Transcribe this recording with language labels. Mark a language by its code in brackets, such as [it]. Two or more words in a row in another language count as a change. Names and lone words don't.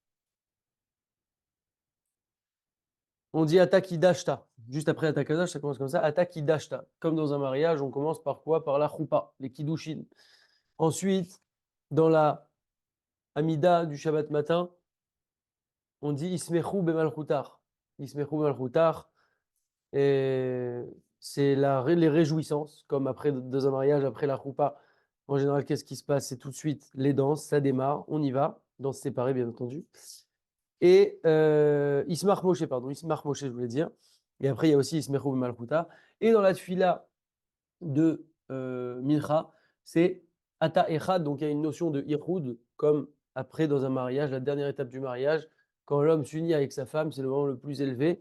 [fr] On dit Atakidashta. Juste après Atakadash, ça commence comme ça. Atakidashta. Comme dans un mariage, on commence par quoi? Par la choupa, les kiddushin. Ensuite, dans la Hamida du Shabbat matin, on dit [he] ישמחו במלכותך. ישמחו במלכותך. [fr] Et c'est les réjouissances, comme après dans un mariage, après la choupa. En général, qu'est-ce qui se passe? C'est tout de suite les danses, ça démarre, on y va. Danse séparée, bien entendu. Et [he] ישמח משה, [fr] pardon, [he] ישמח משה, [fr] je voulais dire. Et après, il y a aussi [he] ישמחו מלכותך. [fr] Et dans la tfila de Mincha, c'est [he] אתה אחד, [fr] donc il y a une notion de Ihoud, comme après dans un mariage, la dernière étape du mariage, quand l'homme s'unit avec sa femme, c'est le moment le plus élevé.